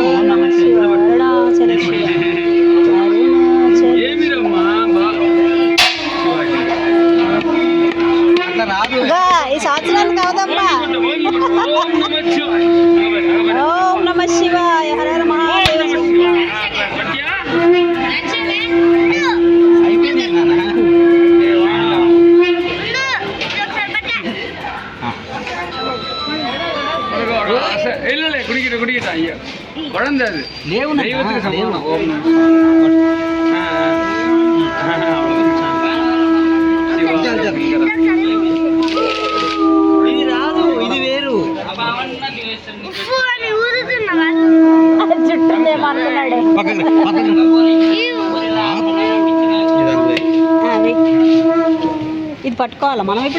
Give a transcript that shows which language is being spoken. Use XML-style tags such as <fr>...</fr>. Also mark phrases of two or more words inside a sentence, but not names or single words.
<sa>ఓం నమ శివాయ</sa> <te>ఏమిరమ్మా అట్లా రాదు, ఈ సంవత్సరాలు కాదమ్మా.</te> <sa>ఓం నమ శివాయ, ఓం నమ శివాయ, హర హర మహాదేవ.</sa> <ta>இல்லை குடிக்கிட்ட ஐயா குழந்தை அது தெய்வத்துக்கு சமம்.</ta> <te>ఇది రాదు, ఇది వేరు. ఇది పట్టుకోవాలా మనం ఇప్పుడు?</te>